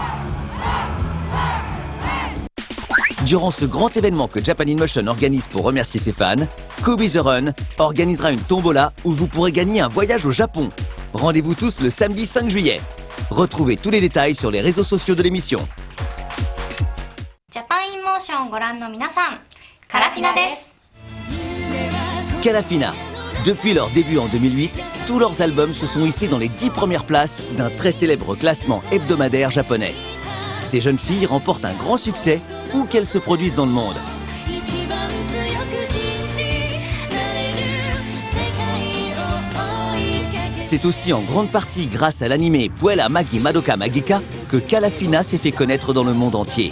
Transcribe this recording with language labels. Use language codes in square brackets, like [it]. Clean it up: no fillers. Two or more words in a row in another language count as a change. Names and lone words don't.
[fr] Durant ce grand événement que Japan in Motion organise pour remercier ses fans, Kobe The Run organisera une tombola où vous pourrez gagner un voyage au Japon. Rendez-vous tous le samedi 5 juillet. Retrouvez tous les détails sur les réseaux sociaux de l'émission. [ja] Japan in Motion ご覧の皆さん、カラフィナです。 [fr] Calafina. Depuis leur début en 2008, tous leurs albums se sont hissés dans les 10 premières places d'un très célèbre classement hebdomadaire japonais. Ces jeunes filles remportent un grand succès où qu'elles se produisent dans le monde. C'est aussi en grande partie grâce à l'anime Puella Magi Madoka Magica que Calafina s'est fait connaître dans le monde entier.